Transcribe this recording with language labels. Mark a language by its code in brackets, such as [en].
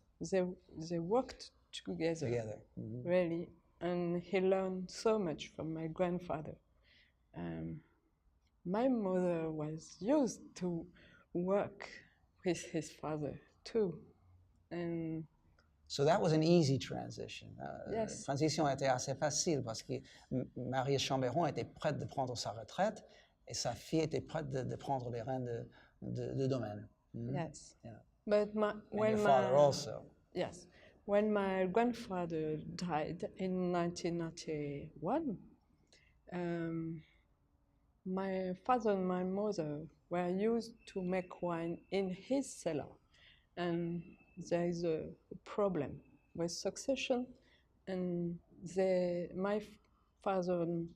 [en] They worked together. Really, and he learned so much from my grandfather. My mother was used to work with his father too, and so that was an easy transition. Yes. [fr] La transition était assez facile parce que Marius Chambéron était prête de prendre sa retraite et sa fille était prête de prendre les rênes de domaine. [en] Yes. Yeah. But your father also. Yes. When my grandfather died in 1991, my father and my mother were used to make wine in his cellar, and there is a problem with succession, and my father